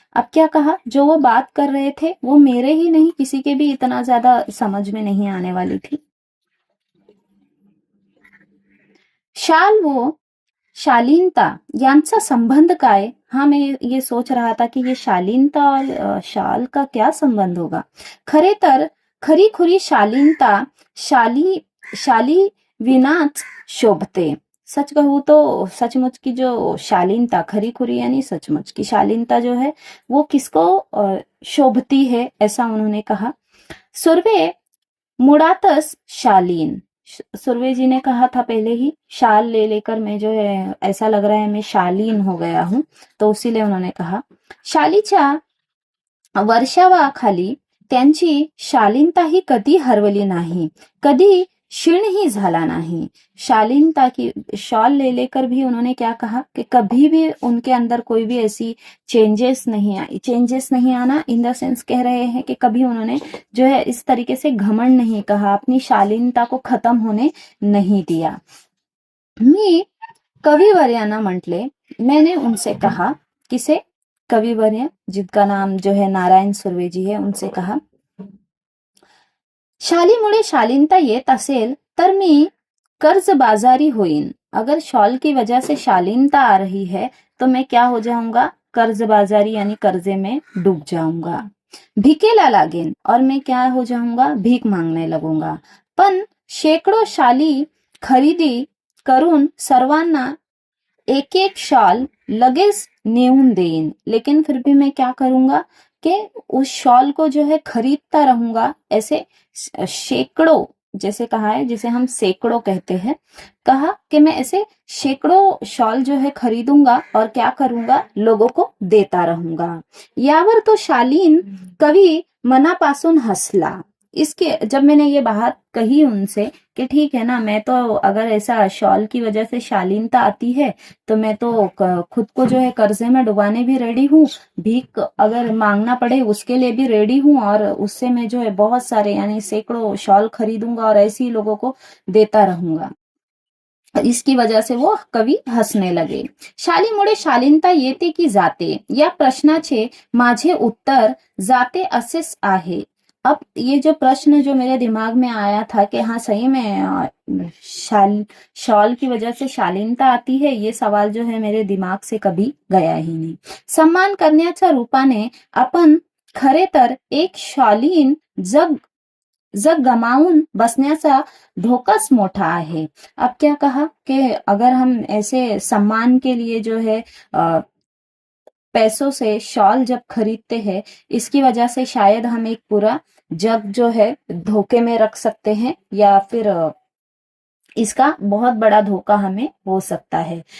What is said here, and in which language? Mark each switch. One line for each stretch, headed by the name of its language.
Hindi: अब क्या कहा, जो वो बात कर रहे थे वो मेरे ही नहीं, किसी के भी इतना ज्यादा समझ में नहीं आने वाली थी.
Marathi: शाल व शालीनता यांचा संबंध काय,
Hindi: हाँ मैं ये सोच रहा था कि ये शालीनता और शाल का क्या संबंध होगा.
Marathi: खरे तर खरी खुरी शालीनता शाली विनाच शोभते.
Hindi: सच कहूँ तो सचमुच की जो शालीनता, खरी खुरी यानी सचमुच की शालीनता जो है वो किसको शोभती है, ऐसा उन्होंने कहा. सुर्वे मुड़ातस शालीन. सुर्वे जी ने कहा था पहले ही, शाल ले लेकर मैं जो है ऐसा लग रहा है मैं शालीन हो गया हूं, तो उसीलिए उन्होंने कहा.
Marathi: शालीच्या वर्षावाखाली त्यांची शालीनता ही कधी हरवली नाही, कधी क्षीणही झाला नाही.
Hindi: शालीनता की शॉल ले लेकर भी उन्होंने क्या कहा कि कभी भी उनके अंदर कोई भी ऐसी चेंजेस नहीं आई. चेंजेस नहीं आना इन द सेंस कह रहे हैं कि कभी उन्होंने जो है इस तरीके से घमंड नहीं कहा, अपनी शालीनता को खत्म होने नहीं दिया.
Marathi: मी कविवर्यांना म्हटले,
Hindi: मैंने उनसे कहा, किसे, कविवर्य जिनका नाम जो है नारायण सुर्वे जी है, उनसे कहा,
Marathi: शालीमुळे शालीनता येत असेल तर मी कर्जबाजारी होईन.
Hindi: अगर शॉल की वजह से शालीनता आ रही है तो मैं क्या हो जाऊंगा, कर्जबाजारी यानी कर्जे में डूब जाऊंगा.
Marathi: भिकेला लागेन
Hindi: और मैं क्या हो जाऊंगा, भीख मांगने लगूंगा.
Marathi: पण शेकडो शाली खरेदी करून सर्वांना एक एक शॉल लगेच नेऊन देईन,
Hindi: लेकिन फिर भी मैं क्या करूंगा कि उस शॉल को जो है खरीदता रहूंगा। ऐसे सैकड़ों, जैसे कहा है, जिसे हम सैकड़ों कहते हैं, कहा कि मैं ऐसे सैकड़ों शॉल जो है खरीदूंगा और क्या करूंगा, लोगों को देता रहूंगा।
Marathi: यावर तो शालीन कवि मनापासून हंसला।
Hindi: इसके जब मैंने ये बात कही उनसे कि ठीक है ना, मैं तो अगर ऐसा शॉल की वजह से शालीनता आती है तो मैं तो खुद को जो है कर्जे में डुबाने भी रेडी हूँ, भीख अगर मांगना पड़े उसके लिए भी रेडी हूँ, और उससे मैं जो है बहुत सारे यानी सैकड़ों शॉल खरीदूंगा और ऐसे ही लोगों को देता रहूंगा। इसकी वजह से वो कवि हसने लगे।
Marathi: शालीमुळे शालीनता येते की जाते या प्रश्नाचे माझे उत्तर जाते असेच आहे।
Hindi: अब ये जो प्रश्न जो मेरे दिमाग में आया था कि हाँ सही में शॉल की वजह से शालीनता आती है, ये सवाल जो है मेरे दिमाग से कभी गया ही नहीं।
Marathi: सम्मान करण्याच्या रूपाने आपण खरे तर एक शालीन जग जग गमावून बसण्याचा धोकाच मोठा आहे।
Hindi: अब क्या कहा कि अगर हम ऐसे सम्मान के लिए जो है पैसों से शॉल जब खरीदते हैं, इसकी वजह से शायद हम एक पूरा जग जो है धोखे में रख सकते हैं, या फिर इसका बहुत बड़ा धोखा हमें हो सकता है।